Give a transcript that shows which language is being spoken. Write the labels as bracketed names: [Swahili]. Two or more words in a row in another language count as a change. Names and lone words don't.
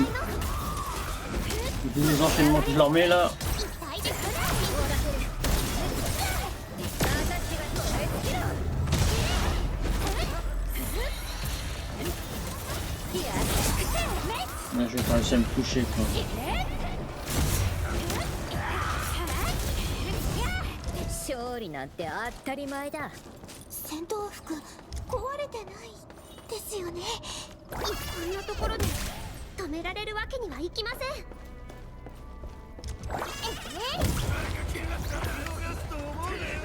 [French] Tous les enchaînements que je leur mets là. Là, je vais pas réussir à me toucher quoi. [Japanese] 勝利なんて当たり前だ。戦闘服壊れてないですよね。こんなところで止められるわけにはいきません。